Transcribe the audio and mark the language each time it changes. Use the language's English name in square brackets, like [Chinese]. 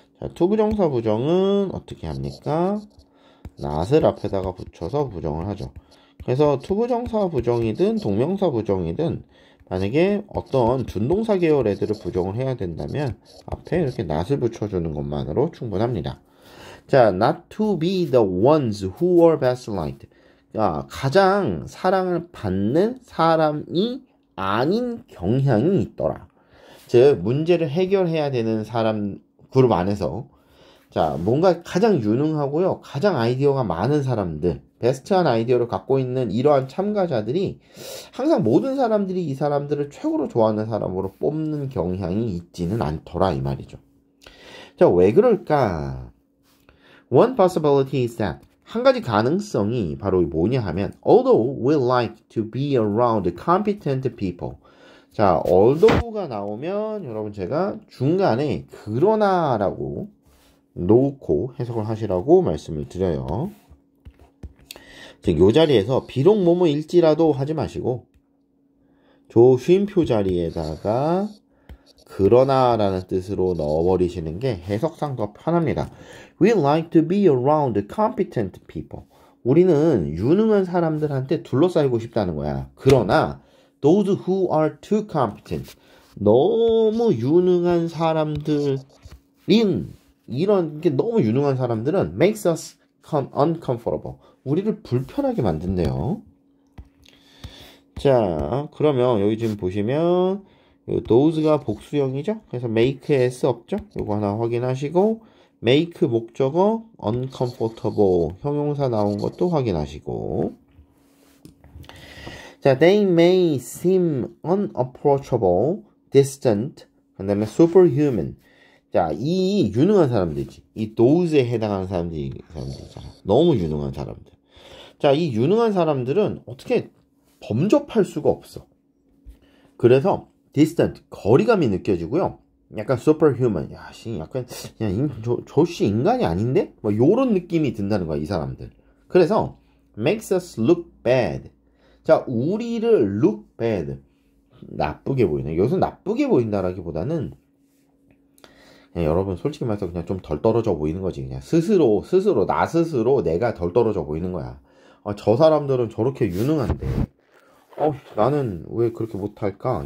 [Korean] 자, 투부정사 부정은 어떻게 합니까? not을 앞에다가 붙여서 부정을 하죠. 그래서 투부정사 부정이든 동명사 부정이든 만약에 어떤 준동사 계열 애들을 부정을 해야 된다면 앞에 이렇게 not을 붙여주는 것만으로 충분합니다. [English] 자, not to be the ones who are best liked. [Korean] 가장 사랑을 받는 사람이 아닌 경향이 있더라. 즉, 문제를 해결해야 되는 사람 그룹 안에서 자, 뭔가 가장 유능하고요, 가장 아이디어가 많은 사람들, 베스트한 아이디어를 갖고 있는 이러한 참가자들이 항상 모든 사람들이 이 사람들을 최고로 좋아하는 사람으로 뽑는 경향이 있지는 않더라 이 말이죠. 자, 왜 그럴까? [English] One possibility is that [Korean] 한 가지 가능성이 바로 뭐냐 하면 [English] although we like to be around competent people. [Korean] 자, although가 나오면 여러분 제가 중간에 그러나라고 놓고 해석을 하시라고 말씀을 드려요. 즉, 요 자리에서 비록 뭐뭐일지라도 하지 마시고 조 쉼표 자리에다가 그러나라는 뜻으로 넣어버리시는 게 해석상 더 편합니다. [English] We like to be around competent people. [Korean] 우리는 유능한 사람들한테 둘러싸이고 싶다는 거야. 그러나 [English] those who are too competent. [Korean] 너무 유능한 사람들인 이런 게 너무 유능한 사람들은 [English] makes us uncomfortable. [Korean] 우리를 불편하게 만든대요. 자, 그러면 여기 지금 보시면 those가 복수형이죠. 그래서 make s 없죠. 요거 하나 확인하시고 make 목적어 uncomfortable 형용사 나온 것도 확인하시고 자, [English] they may seem unapproachable, distant, [Korean] 그 다음에 superhuman. 자, 이 유능한 사람들이지. 이 those에 해당하는 사람들이잖아. 너무 유능한 사람들. 자, 이 유능한 사람들은 어떻게 범접할 수가 없어. 그래서 distant, 거리감이 느껴지고요. 약간 superhuman, 야, 씨, 약간, 저씨 인간이 아닌데? 뭐, 요런 느낌이 든다는 거야, 이 사람들. [English] 그래서, makes us look bad. [Korean] 자, 우리를 [English] look bad. [Korean] 나쁘게 보이네. 여기서 나쁘게 보인다라기보다는, 여러분, 솔직히 말해서 그냥 좀 덜 떨어져 보이는 거지. 그냥 나 스스로 내가 덜 떨어져 보이는 거야. 저 사람들은 저렇게 유능한데, 나는 왜 그렇게 못할까?